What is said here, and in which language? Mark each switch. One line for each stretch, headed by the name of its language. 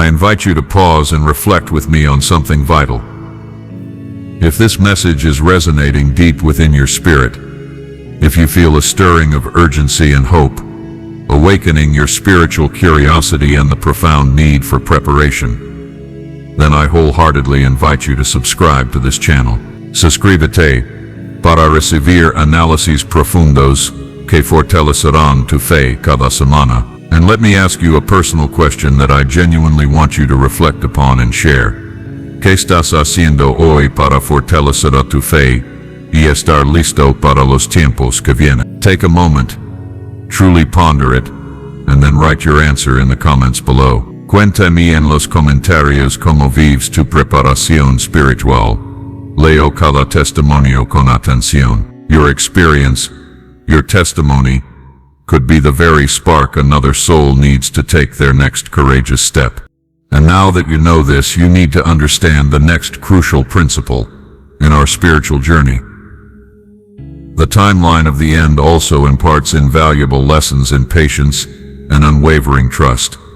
English: I invite you to pause and reflect with me on something vital. If this message is resonating deep within your spirit, if you feel a stirring of urgency and hope, awakening your spiritual curiosity and the profound need for preparation, then I wholeheartedly invite you to subscribe to this channel.
Spanish: Suscríbete para recibir análisis profundos que fortalecerán tu fe cada semana.
English: And let me ask you a personal question that I genuinely want you to reflect upon and share.
Spanish: ¿Qué estás haciendo hoy para fortalecer tu fe y estar listo para los tiempos que vienen?
English: Take a moment, truly ponder it, and then write your answer in the comments below.
Spanish: Cuéntame en los comentarios cómo vives tu preparación espiritual. Leo cada testimonio con atención.
English: Your experience, your testimony, could be the very spark another soul needs to take their next courageous step. And now that you know this, you need to understand the next crucial principle in our spiritual journey. The timeline of the end also imparts invaluable lessons in patience and unwavering trust.